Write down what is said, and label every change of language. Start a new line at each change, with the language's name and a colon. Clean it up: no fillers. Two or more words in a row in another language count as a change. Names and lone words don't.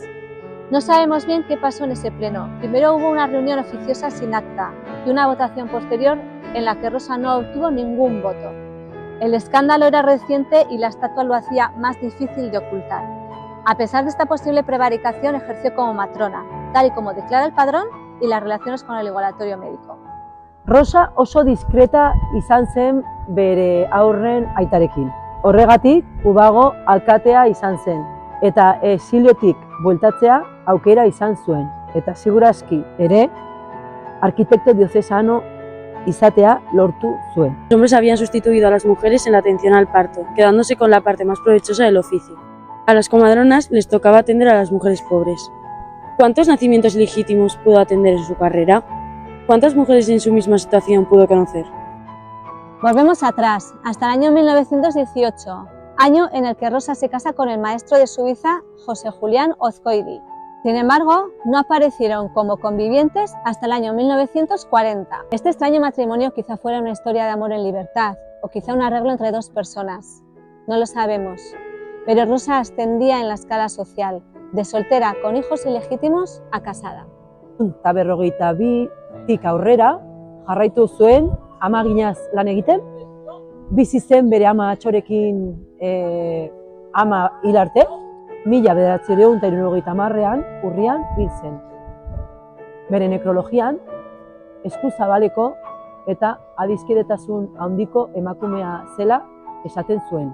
Spanish: No sabemos bien qué pasó en ese pleno. Primero hubo una reunión oficiosa sin acta y una votación posterior en la que Rosa no obtuvo ningún voto. El escándalo era reciente y la estatua lo hacía más difícil de ocultar. A pesar de esta posible prevaricación, ejerció como matrona, tal y como declara el padrón y las relaciones con el igualatorio médico.
Basque: Rosa oso diskreta izan zen bere aurren aitarekin. Horregatik, Ubago alkatea izan zen, eta exiliotik bueltatzea aukera izan zuen, eta segurazki ere, arkitekto diocesano izatea lortu zuen.
Spanish: Los hombres habían sustituido a las mujeres en la atención al parto, quedándose con la parte más provechosa del oficio. A las comadronas les tocaba atender a las mujeres pobres. ¿Cuántos nacimientos ilegítimos pudo atender en su carrera? ¿Cuántas mujeres en su misma situación pudo conocer? Volvemos atrás, hasta el año 1918, año en el que Rosa se casa con el maestro de Suiza, José Julián Ozcoidi. Sin embargo, no aparecieron como convivientes hasta el año 1940. Este extraño matrimonio quizá fuera una historia de amor en libertad, o quizá un arreglo entre 2 personas. No lo sabemos, pero Rosa ascendía en la escala social, de soltera con hijos ilegítimos a casada.
Basque: Eta 52tik aurrera, jarraitu zuen amaginaz lan egiten, bizi zen bere ama atxorekin ama hil arte, 1970ean urrian hil zen. Bere nekrologian, eskuzabaleko eta adiskidetasun handiko emakumea zela esaten zuen.